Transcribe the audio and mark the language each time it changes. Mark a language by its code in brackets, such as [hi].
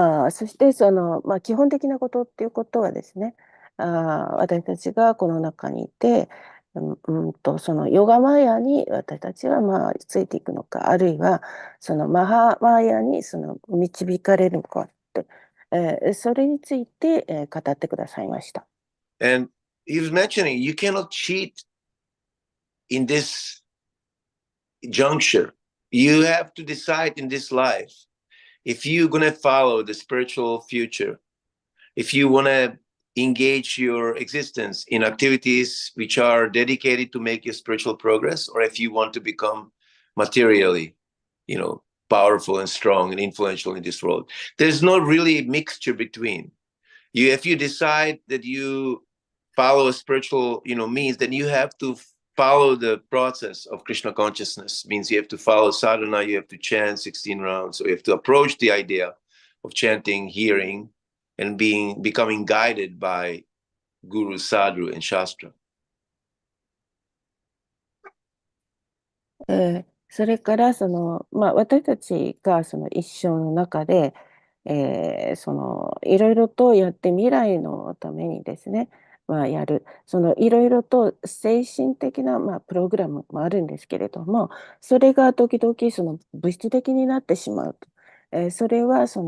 [ja] そして基本的なことっていうことはですね、私たちがこの中にいて、そのヨガマヤに私たちはついていくのか、あるいはそのマハマヤに導かれるのかって、それについて、語ってくださいました。 [en] And he was mentioning you cannot cheat in this juncture. You have to decide in this life if you're going to follow the spiritual future, if you want to engage your existence in activities which are dedicated to make your spiritual progress, or if you want to become materially, powerful and strong and influential in this world. There's no really mixture between. If you decide that you follow a spiritual, means, then you have to follow the process of Krishna consciousness. Means you have to follow sadhana, you have to chant 16 rounds, so you have to approach the idea of chanting, hearing, and becoming guided by Guru, Sadhu, and Shastra. [ja] それから私たちが一生の中で、いろいろとやって未来のためにですね、やるいろいろと精神的な、プログラムもあるんですけれども、それが時々物質的になってしまうと、それは